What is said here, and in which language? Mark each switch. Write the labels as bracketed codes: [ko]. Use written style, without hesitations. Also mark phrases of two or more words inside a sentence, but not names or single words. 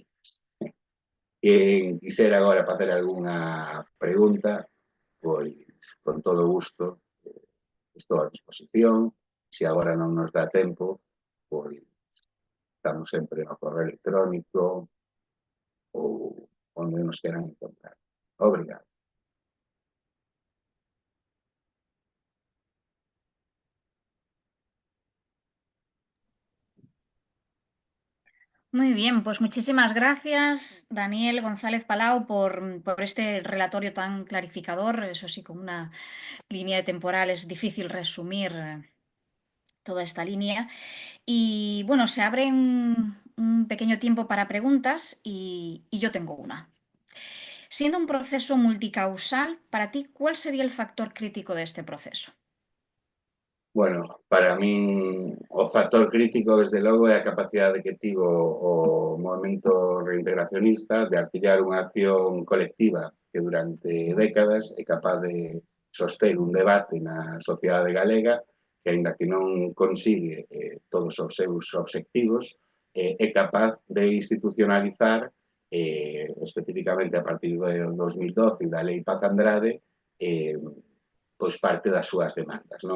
[gl] Quen quixera agora facer algunha pregunta, pois, con todo gusto, estou a disposición. Se agora non nos dá tempo, pois, estamos sempre no correo electrónico ou onde nos queran encontrar. Obrigado. [es] Muy bien, pues muchísimas gracias, Daniel González Palau, por este relatorio tan clarificador. Eso sí, con una línea de temporal es difícil resumir toda esta línea. Y bueno, se abre un pequeño tiempo para preguntas y yo tengo una. Siendo un proceso multicausal, para ti, ¿cuál sería el factor crítico de este proceso? [gl] Bueno, para min o factor crítico, desde logo, é a capacidade que tivo o movemento reintegracionista de artillar unha acción colectiva que durante décadas é capaz de soster un debate na sociedade galega que, aínda que non consigue todos os seus obxectivos, é capaz de institucionalizar, especificamente a partir do 2012 da Lei Paz Andrade, pois parte das súas demandas, non?